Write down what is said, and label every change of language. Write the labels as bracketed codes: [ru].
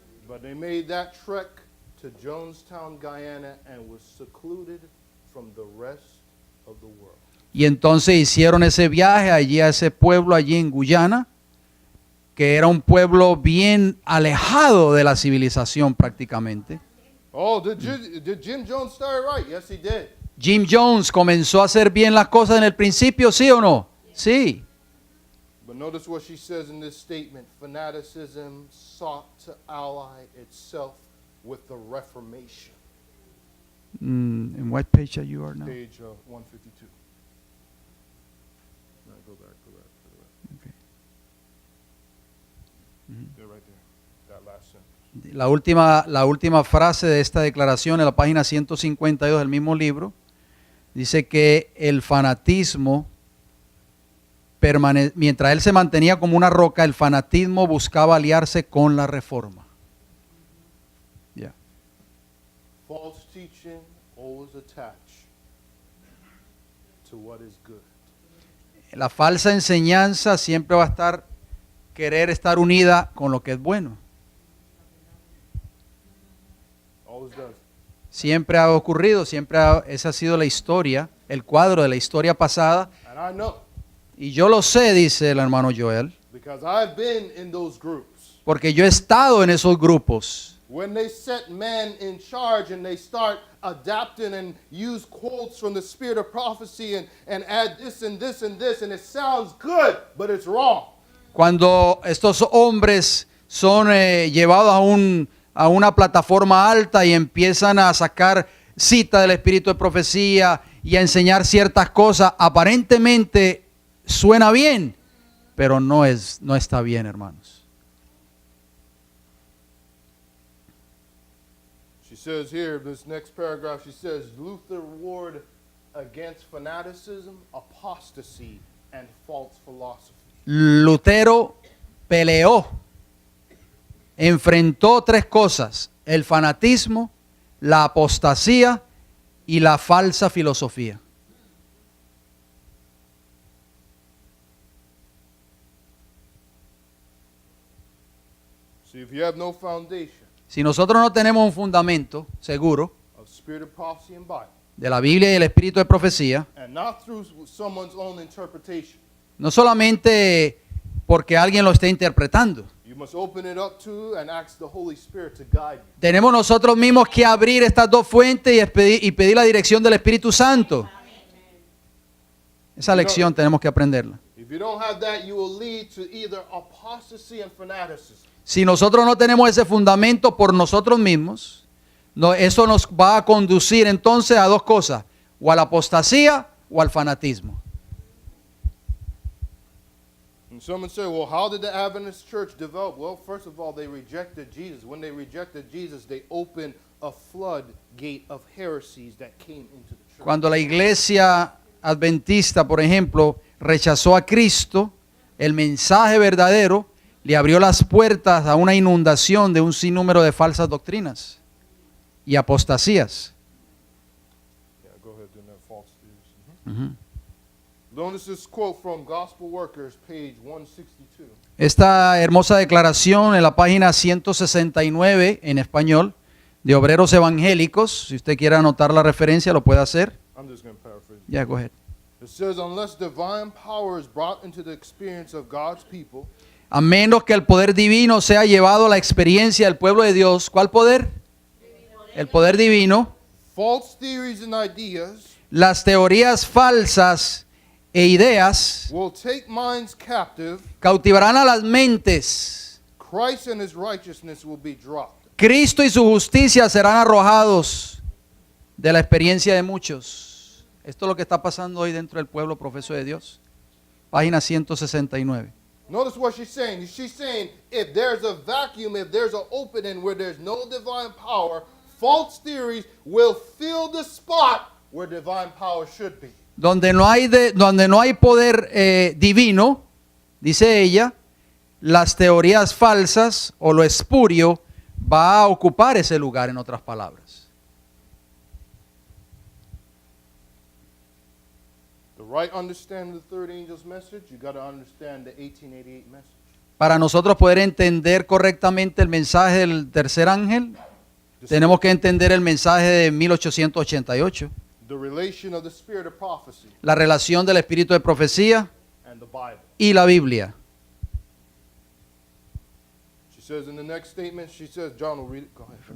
[en] But they made that trek to Jonestown, Guyana, and was secluded from the rest of the world. [es] Y entonces hicieron ese viaje allí a ese pueblo allí en Guyana, que era un pueblo bien alejado de la civilización prácticamente. [en] Oh, did Jim Jones start right? Yes, he did. [es] Jim Jones comenzó a hacer bien las cosas en el principio, ¿sí o no? Sí. [en] But notice what she says in this statement. Fanaticism sought to ally itself with the Reformation. In what page are you are now? Page 152. No, go back. Okay. They're right there. That last sentence. [es] La última frase de esta declaración en la página 152 del mismo libro dice que el fanatismo, mientras él se mantenía como una roca, el fanatismo buscaba aliarse con la reforma. [en] Yeah. False teaching always attached to what is good. [es] La falsa enseñanza siempre va a querer estar unida con lo que es bueno. [en] Always does. [es] Siempre ha ocurrido, esa ha sido la historia, el cuadro de la historia pasada. [en] And I know [es] Y yo lo sé, dice el hermano Joel, [en] because I've been in those groups. [es] porque yo he estado en esos grupos. [en] When they set men in charge and they start adapting and use quotes from the spirit of prophecy and add this and this and this, and it sounds good, but it's wrong. [es] Cuando estos hombres son llevados a una plataforma alta y empiezan a sacar cita del espíritu de profecía y a enseñar ciertas cosas, aparentemente suena bien, pero no está bien, hermanos. [en] She says here, this next paragraph, she says, Luther warred against fanaticism, apostasy, and false philosophy. [es] Lutero peleó, enfrentó tres cosas: el fanatismo, la apostasía y la falsa filosofía. [en] See, if you have no foundation [es] Si nosotros no tenemos un fundamento seguro [en] of spirit of prophecy and Bible, [es] de la Biblia y el espíritu de profecía, [en] and not through someone's own interpretation, [es] no solamente porque alguien lo esté interpretando, [en] you must open it up to and ask the Holy Spirit to guide you. [es] tenemos nosotros mismos que abrir estas dos fuentes y pedir la dirección del Espíritu Santo. Esa lección tenemos que aprenderla. [en] If you don't have that, you will lead to either apostasy and fanaticism. [es] Si nosotros no tenemos ese fundamento por nosotros mismos, eso nos va a conducir entonces a dos cosas: o a la apostasía o al fanatismo. [en] And someone say, well, how did the Adventist church develop? Well, first of all, they rejected Jesus. When they rejected Jesus, they opened a floodgate of heresies that came into the church. [es] Cuando la iglesia adventista, por ejemplo, rechazó a Cristo, el mensaje verdadero le abrió las puertas a una inundación de un sinnúmero de falsas doctrinas y apostasías. [en] Yeah, go ahead, do that false theories. Notice this quote from Gospel Workers, page 162. [es] Esta hermosa declaración en la página 169 en español de Obreros Evangélicos, si usted quiere anotar la referencia lo puede hacer. [en] I'm just going to paraphrase. Ya, go ahead. It says, unless divine power is brought into the experience of God's people, [es] A menos que el poder divino sea llevado a la experiencia del pueblo de Dios. ¿Cuál poder? El poder divino. [en] false theories and ideas [es] Las teorías falsas e ideas [en] will take minds captive. [es] cautivarán a las mentes. [en] Christ and his righteousness will be dropped. [es] Cristo y su justicia serán arrojados de la experiencia de muchos. Esto es lo que está pasando hoy dentro del pueblo profeso de Dios. Página 169. [en] Notice what she's saying. She's saying if there's a vacuum, if there's an opening where there's no divine power, false theories will fill the spot where divine power should be. [es] Donde no hay poder divino, dice ella, las teorías falsas o lo espurio va a ocupar ese lugar, en otras palabras. [en] The right understanding of the third angel's message, you got to understand the 1888 message. [es] Para nosotros poder entender correctamente el mensaje del tercer ángel, tenemos que entender el mensaje de 1888, [en] The relation of the spirit of prophecy [es] la relación del espíritu de profecía [en] and the Bible. [es] y la Biblia. [en] She says in the next statement, she says, John will read it. Go ahead.